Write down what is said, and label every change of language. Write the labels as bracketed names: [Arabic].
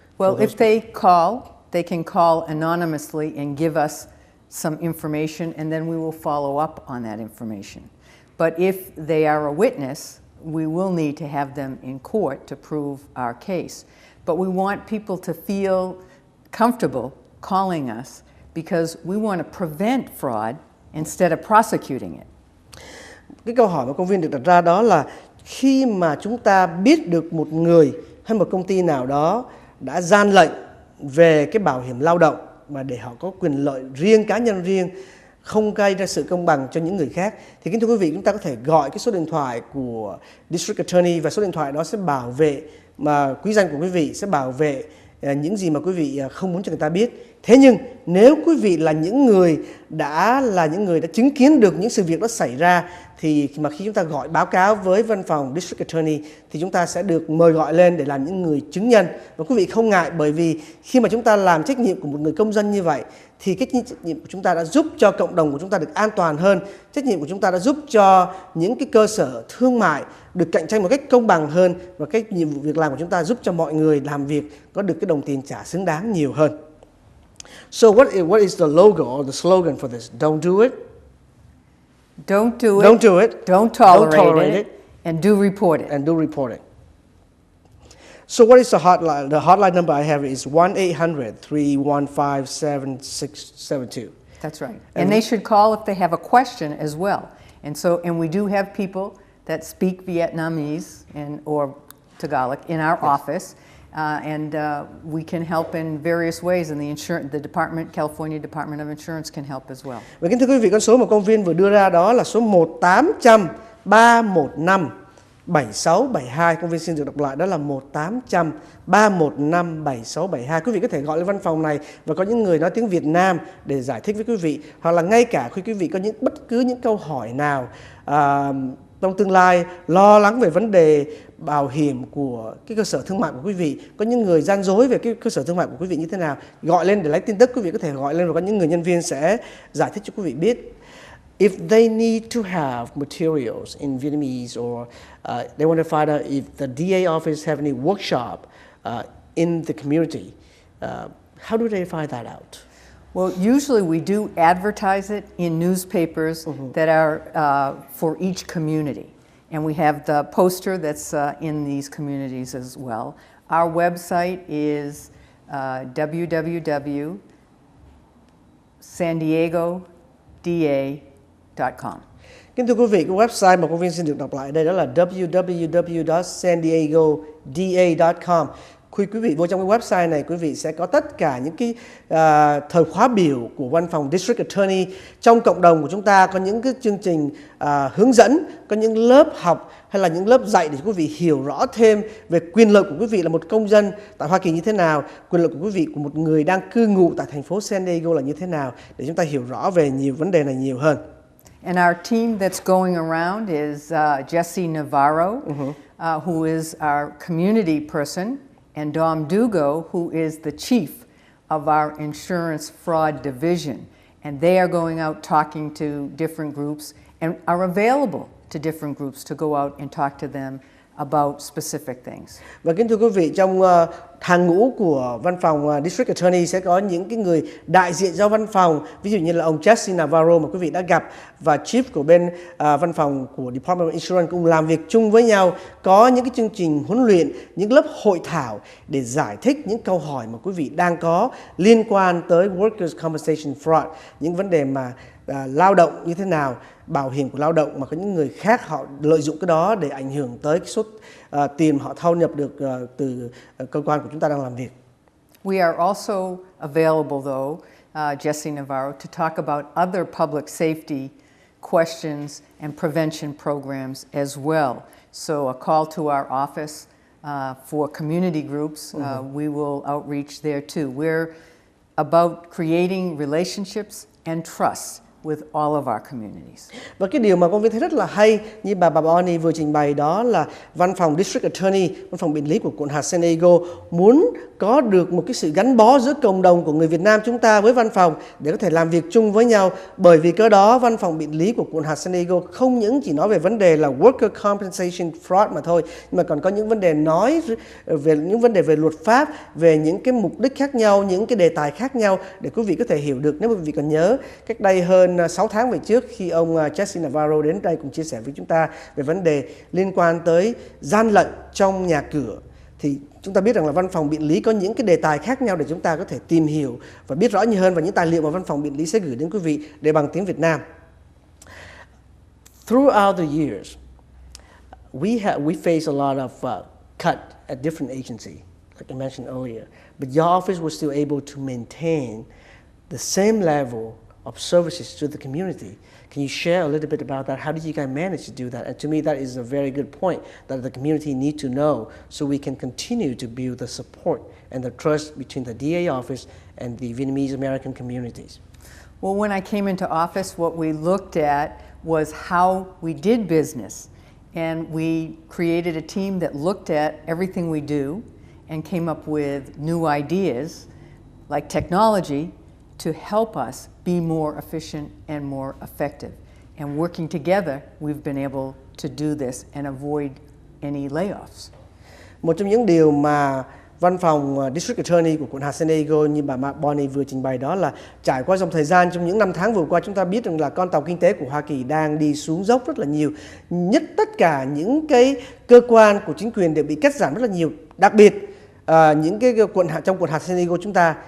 [English] Well, if they call, they can call anonymously and give us some information, and then we will follow up on that information. But if they are a witness, we will need to have them in court to prove our case. But we want people to feel comfortable calling us because we want to prevent fraud instead of prosecuting it. [Vietnamese] Cái câu hỏi mà công viên được đặt ra đó là khi mà chúng ta biết được một người hay một công ty nào đó đã gian lận về cái bảo hiểm lao động mà để họ có quyền lợi riêng, cá nhân riêng, không gây ra sự công bằng cho những người khác, thì kính thưa quý vị, chúng ta có thể gọi cái số điện thoại của District Attorney và số điện thoại đó sẽ bảo vệ, mà quý danh của quý vị sẽ bảo vệ những gì mà quý vị không muốn cho người ta biết. Thế nhưng nếu quý vị là những người đã chứng kiến được những sự việc đó xảy ra, thì mà khi chúng ta gọi báo cáo với văn phòng District Attorney thì chúng ta sẽ được mời gọi lên để làm những người chứng nhân. Và quý vị không ngại, bởi vì khi mà chúng ta làm trách nhiệm của một người công dân như vậy thì cái trách nhiệm của chúng ta đã giúp cho cộng đồng của chúng ta được an toàn hơn. Trách nhiệm của chúng ta đã giúp cho những cái cơ sở thương mại được cạnh tranh một cách công bằng hơn, và cái nhiệm vụ việc làm của chúng ta giúp cho mọi người làm việc có được cái đồng tiền trả xứng đáng nhiều hơn. [English] So what is the logo or the slogan for this? Don't do it. Don't do it. Don't do it. Don't tolerate it. And do report it. And do report it. So what is the hotline? The hotline number I have is 1-800-315-7672. That's right. And they should call if they have a question as well. And we do have people that speak Vietnamese or Tagalog in our office. We can help in various ways, and the California Department of Insurance can help as well. [Vietnamese] Và kính thưa quý vị, con số mà công viên vừa đưa ra đó là số 1-800-315-7672. Công viên xin được đọc lại, đó là 1-800-315-7672. Quý vị có thể gọi lên văn phòng này và có những người nói tiếng Việt Nam để giải thích với quý vị, hoặc là ngay cả khi quý vị có bất cứ những câu hỏi nào trong tương lai, lo lắng về vấn đề bảo hiểm của cái cơ sở thương mại của quý vị, có những người gian dối về cái cơ sở thương mại của quý vị như thế nào, gọi lên để lấy tin tức. Quý vị có thể gọi lên và có những người nhân viên sẽ giải thích cho quý vị biết. [English] If they need to have materials in Vietnamese, or they want to find out if the DA office have any workshop in the community, how do they find that out? Well, usually we do advertise it in newspapers that are for each community. And we have the poster that's in these communities as well. Our website is www.sandiegoda.com. [Vietnamese] Kính thưa quý vị, cái website mà công viên xin được đọc lại đây đó là www.sandiegoda.com. Khi quý vị vô trong cái website này, quý vị sẽ có tất cả những cái thời khóa biểu của văn phòng District Attorney. Trong cộng đồng của chúng ta có những cái chương trình hướng dẫn, có những lớp học hay là những lớp dạy để quý vị hiểu rõ thêm về quyền lợi của quý vị là một công dân tại Hoa Kỳ như thế nào, quyền lợi của quý vị của một người đang cư ngụ tại thành phố San Diego là như thế nào, để chúng ta hiểu rõ về nhiều vấn đề này nhiều hơn. [English] And our team that's going around is Jesse Navarro, who is our community person, and Dom Dugo, who is the chief of our insurance fraud division. And they are going out talking to different groups and are available to different groups to go out and talk to them about specific things. [Vietnamese] Và kính thưa quý vị, trong hàng ngũ của văn phòng District Attorney sẽ có những cái người đại diện cho văn phòng, ví dụ như là ông Jesse Navarro mà quý vị đã gặp, và Chief của bên văn phòng của Department of Insurance cùng làm việc chung với nhau, có những cái chương trình huấn luyện, những lớp hội thảo để giải thích những câu hỏi mà quý vị đang có liên quan tới Workers' Compensation Fraud, những vấn đề mà lao động như thế nào, bảo hiểm của lao động mà có những người khác họ lợi dụng cái đó để ảnh hưởng tới cái số tiền họ thu nhập được từ cơ quan của chúng ta đang làm việc. [English] We are also available, though, Jesse Navarro, to talk about other public safety questions and prevention programs as well. So a call to our office for community groups, we will outreach there too. We're about creating relationships and trust with all of our communities. [Vietnamese] Và cái điều mà con Viên thấy rất là hay như bà Bonnie vừa trình bày đó là văn phòng District Attorney, văn phòng biện lý của quận hạt San Diego muốn có được một cái sự gắn bó giữa cộng đồng của người Việt Nam chúng ta với văn phòng để có thể làm việc chung với nhau. Bởi vì cớ đó văn phòng biện lý của quận hạt San Diego không những chỉ nói về vấn đề là worker compensation fraud mà thôi, nhưng mà còn có những vấn đề nói về những vấn đề về luật pháp, về những cái mục đích khác nhau, những cái đề tài khác nhau để quý vị có thể hiểu được. Nếu quý vị còn nhớ, cách đây hơn 6 tháng về trước khi ông Jesse Navarro đến đây cùng chia sẻ với chúng ta về vấn đề liên quan tới gian lận trong nhà cửa, thì chúng ta biết rằng là văn phòng biện lý có những cái đề tài khác nhau để chúng ta có thể tìm hiểu và biết rõ nhiều hơn, và những tài liệu mà văn phòng biện lý sẽ gửi đến quý vị để bằng tiếng Việt Nam. [English] Throughout the years, we face a lot of cut at different agencies, like I mentioned earlier, but your office was still able to maintain the same level of services to the community. Can you share a little bit about that? How did you guys manage to do that? And to me, that is a very good point that the community need to know so we can continue to build the support and the trust between the DA office and the Vietnamese American communities. Well, when I came into office, what we looked at was how we did business. And we created a team that looked at everything we do and came up with new ideas, like technology, to help us be more efficient and more effective. And working together, we've been able to do this and avoid any layoffs. [Vietnamese] Một trong những điều mà văn phòng District Attorney của quận hạt San Diego như bà Bonnie vừa trình bày đó là trải qua dòng thời gian trong những năm tháng vừa qua, chúng ta biết rằng là con tàu kinh tế của Hoa Kỳ đang đi xuống dốc rất là nhiều. Nhất tất cả những cái cơ quan của chính quyền đều bị cắt giảm rất là nhiều, đặc biệt những cái trong quận hạt San Diego chúng ta.